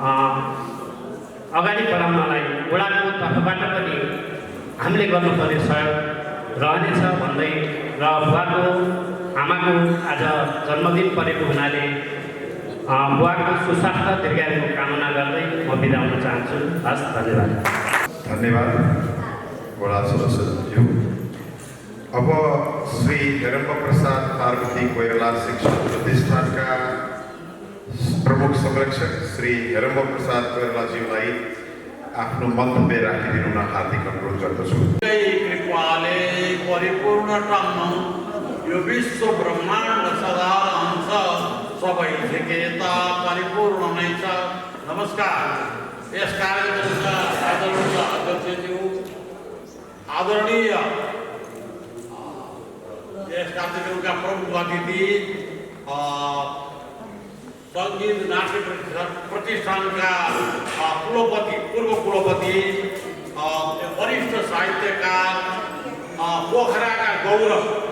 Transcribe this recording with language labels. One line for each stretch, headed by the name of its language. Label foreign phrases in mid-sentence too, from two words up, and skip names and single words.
Nepali: अगाडि बढाउनलाई वडाको तर्फबाट पनि हामीले गर्नुपर्ने सहयोग रहनेछ भन्दै र बुवाको आमाको आज जन्मदिन परेको हुनाले बुवाको सुस्वास्थ्य दीर्घायुको कामना गर्दै म बिदा हुन चाहन्छु। हस्, धन्यवाद। धन्यवाद वडा सदस्यज्यू। अब श्री हेरम्ब प्रसाद पार्वती कोइराला शिक्षण प्रतिष्ठानका प्रमुख संरक्षक श्री हेरम्ब प्रसाद कोइरालाज्यूलाई आफ्नो मन्तव्य राखिदिनु हार्दिक अनुरोध गर्दछु। कृपाले परिपूर्ण टम्म यो विश्व ब्रह्माण्ड सदार अंश सबै झिकेता परिपूर्ण नै छ। नमस्कार। यस कार्यक्रमका आदरणीय अध्यक्षज्यू, आदरणीय यस कार्यक्रमका प्रमुख अतिथि, सङ्गीत नाट्य प्रतिष्ठानका कुलपति, पूर्व कुलपति, वरिष्ठ साहित्यकार, पोखराका गौरव